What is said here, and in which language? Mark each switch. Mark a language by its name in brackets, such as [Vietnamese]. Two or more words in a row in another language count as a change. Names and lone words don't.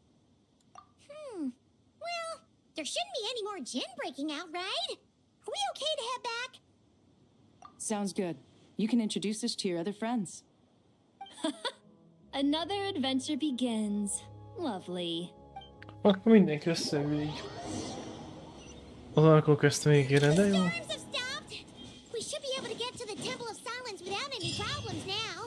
[English] Well, there shouldn't be any more Jinn breaking out, right? Are we okay to head back? Sounds good. You can introduce us to your other friends. Another adventure begins. Lovely. [Hungarian] Akkor mindenki összeül így. Az alkohol közt végére, de jó. [English] We should be able to get to the Temple of Silence without any problems now.